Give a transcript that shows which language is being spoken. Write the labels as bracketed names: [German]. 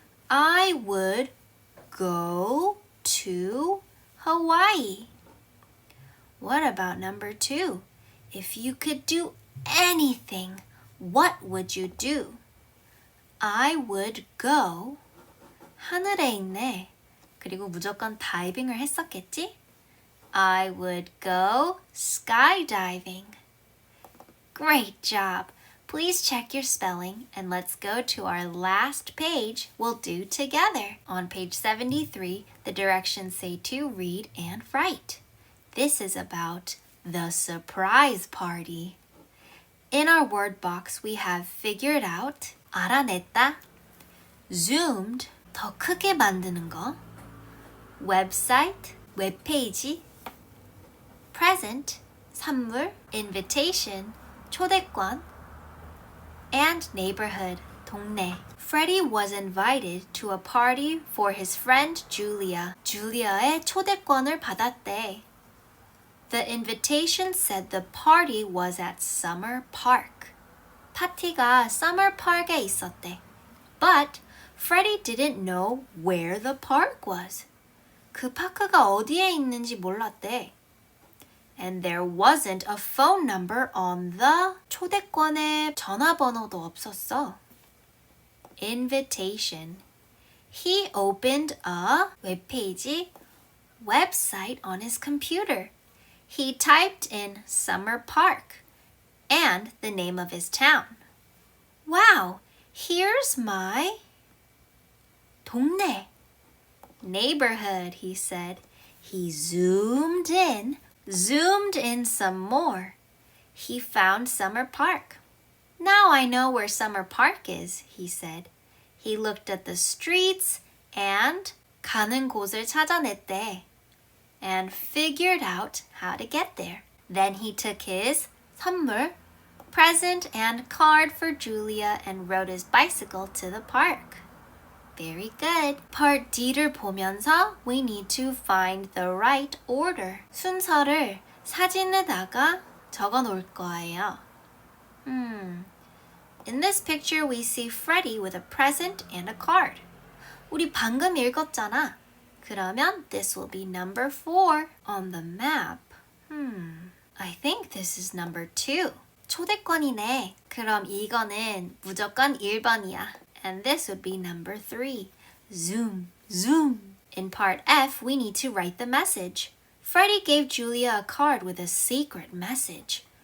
[English] I would go to Hawaii. What about number 2? If you could do anything, what would you do? I would go. [Korean] 하늘에 있네. 그리고 무조건 다이빙을 했었겠지? [English] I would go skydiving. Great job! Please check your spelling and let's go to our last page we'll do together. On page 73, the directions say to read and write. This is about the surprise party. In our word box, we have figured out, 알아냈다, zoomed, [Korean] 더 크게 만드는 거, [English] website, 웹페이지, present, 선물, invitation, 초대권, and neighborhood, 동네. Freddie was invited to a party for his friend Julia. [Korean] 줄리아의 초대권을 받았대. [English] The invitation said the party was at Summer Park. [Korean] 파티가 Summer Park에 있었대. [English] But Freddie didn't know where the park was. [Korean] 그 파크가 어디에 있는지 몰랐대. [English] And there wasn't a phone number on the [Korean] 초대권에 전화번호도 없었어. [English] Invitation. He opened a 웹페이지, website on his computer. He typed in Summer Park and the name of his town. Wow, here's my 동네. Neighborhood, he said. He zoomed in some more. He found Summer Park. Now I know where Summer Park is, he said. He looked at the streets and [Korean] 가는 곳을 찾아냈대. [English] And figured out how to get there. Then he took his 선물, present and card for Julia and rode his bicycle to the park. Very good. [Korean] Part D를 보면서 [English] we need to find the right order. [Korean] 순서를 사진에다가 적어 놓을 거예요. [English] In this picture we see Freddie with a present and a card. [Korean] 우리 방금 읽었잖아. [English] 그러면 this will be number 4 on the map. I think this is number 2. 초대권이네. [Korean] 그럼 이거는 무조건 1번이야. [English] And this would be number 3. Zoom, zoom. In part F, we need to write the message. Freddie gave Julia a card with a secret message.